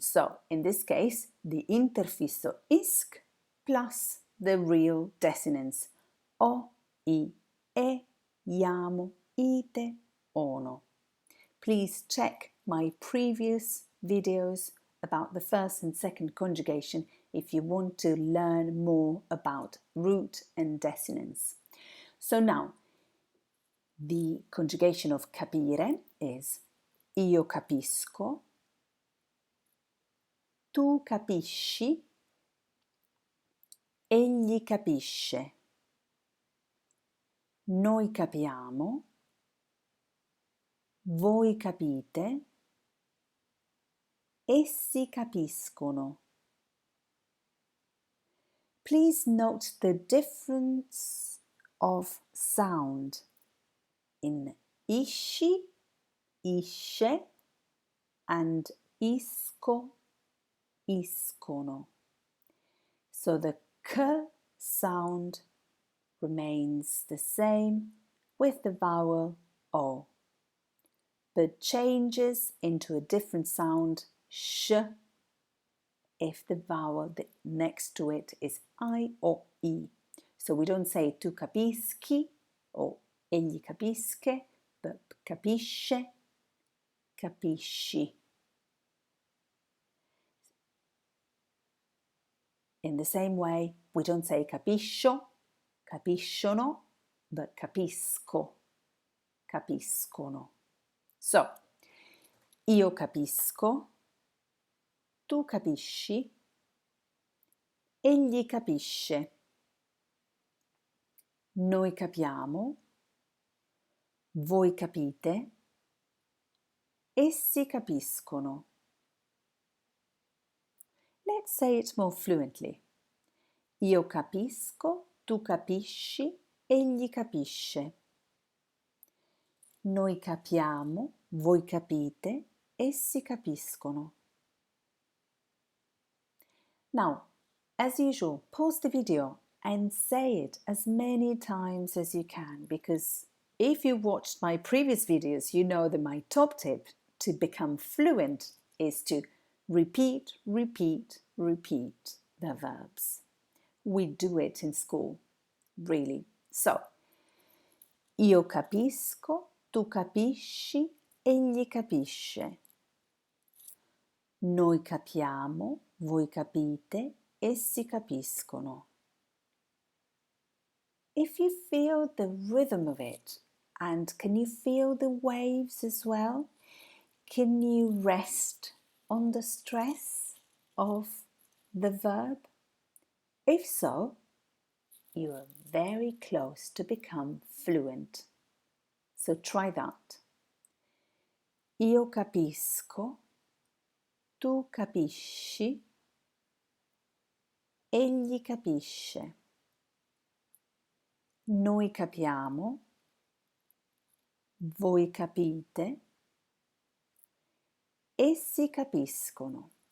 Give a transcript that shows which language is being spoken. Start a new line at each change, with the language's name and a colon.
English: So, in this case, the interfisso isc plus the real desinence o, I, e, iamo, ite, ono. Please check my previous videos about the first and second conjugation if you want to learn more about root and desinence. So now, the conjugation of capire is
Italian: io capisco, tu capisci, egli capisce, noi capiamo, voi capite, essi capiscono.
English: Please note the difference of sound in isci, isce, and isco, iscono. So the k sound remains the same with the vowel o, but changes into a different sound sh if the vowel next to it is I or I. So we don't say
Italian: tu capisci
English: or
Italian: egli capisce,
English: but capisce, capisci. In the same way, we don't say capiscio, capiscono, but capisco, capiscono. So,
Italian: io capisco, tu capisci, egli capisce, noi capiamo, voi capite, essi capiscono.
English: Let's say it more fluently.
Italian: Io capisco, tu capisci, egli capisce. Noi capiamo, voi capite, essi capiscono.
English: Now, as usual, pause the video and say it as many times as you can, because if you watched my previous videos, you know that my top tip to become fluent is to repeat, repeat, repeat the verbs. We do it in school, really.
Italian: So, io capisco, tu capisci, egli capisce. Noi capiamo, voi capite, essi capiscono.
English: If you feel the rhythm of it, and can you feel the waves as well? Can you rest on the stress of the verb? If so, you are very close to become fluent. So try that.
Italian: Io capisco, tu capisci, egli capisce. Noi capiamo, voi capite, essi capiscono.